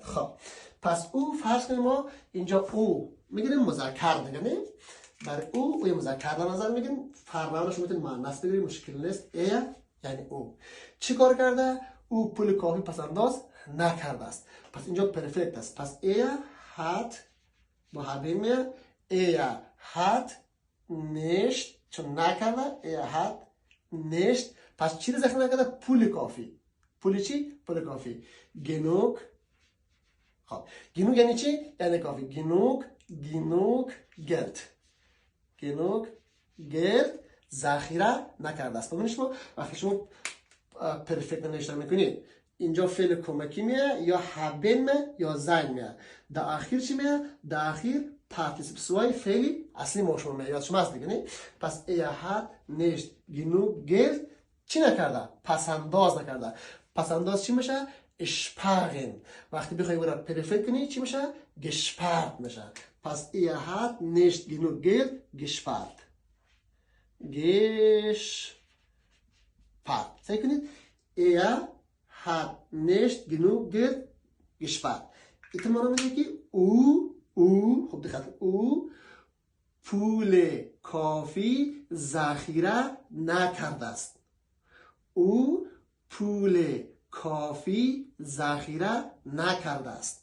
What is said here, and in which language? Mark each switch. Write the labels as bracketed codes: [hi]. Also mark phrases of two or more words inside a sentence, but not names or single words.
[fa] خب پس او فرض کنیم ما اینجا او میگیریم مذکر دیگه، نه؟ برای او مذکر در نظر میگیریم، فرمانش میتونیم مؤنث بگیریم، مشکل نیست. یعنی او چی کار کرده؟ او پول کافی پسنداز نکرده است. پس اینجا پرفکت است. پس hat با habeen میاد، [de] hat nicht [fa] چون نکرده، [de] hat nicht. [fa] پس چی رو ذخیره نکرده؟ پول کافی. پول چی؟ پول کافی. genug. خب genug یعنی چی؟ یعنی کافی. [de] genug Geld [fa] ذخیره نکرده است. ببینید شما وقتی شما پرفکت نوشته میکنید اینجا فعل کمکی میاد یا haben یا sein میاد. در اخیر چی میاد؟ در اخیر پارتیسیپل سوای فعلی اصلی ما شما میاد. شما هست دیگه نه؟ پس [de] hat nicht genug Geld [fa] چی نکرده؟ پسنداز نکرده. پسنداز چی میشه؟ sparen. وقتی بخوای برای پرفکت کنی چی میشه؟ gespart میشه. [de] پس hat nicht genug Geld gespart. [fa] سعی کنید [de] hat nicht genug Geld gespart. [fa] این معنی میده که او خب دقت، او پول کافی ذخیره نکرده است. او پول کافی ذخیره نکرده است.